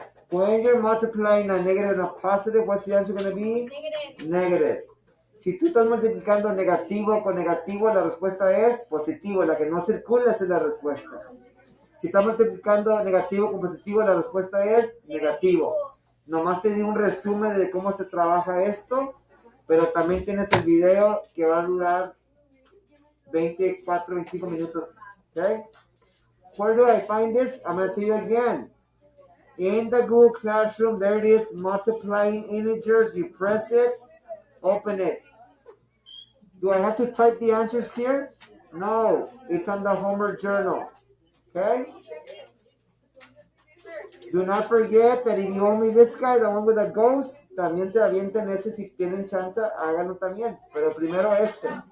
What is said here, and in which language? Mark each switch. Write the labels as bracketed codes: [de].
[en] When you're multiplying a negative and a positive, what's the answer going to be? Negative. [es] Si tú estás multiplicando negativo con negativo, la respuesta es positivo. La que no circula esa es la respuesta. Si estás multiplicando negativo con positivo, la respuesta es negativo. Nomás te di un resumen de cómo se trabaja esto, pero también tienes el video que va a durar 24, 25 minutos. [en] Okay? Where do I find this? I'm going to tell you again. In the Google Classroom, there it is, multiplying integers. You press it, open it. Do I have to type the answers here? No, it's on the homework journal. Okay? Do not forget that if you owe me this guy, the one with the ghost, [es] también se avienten ese si tienen chance, háganlo también. Pero primero este.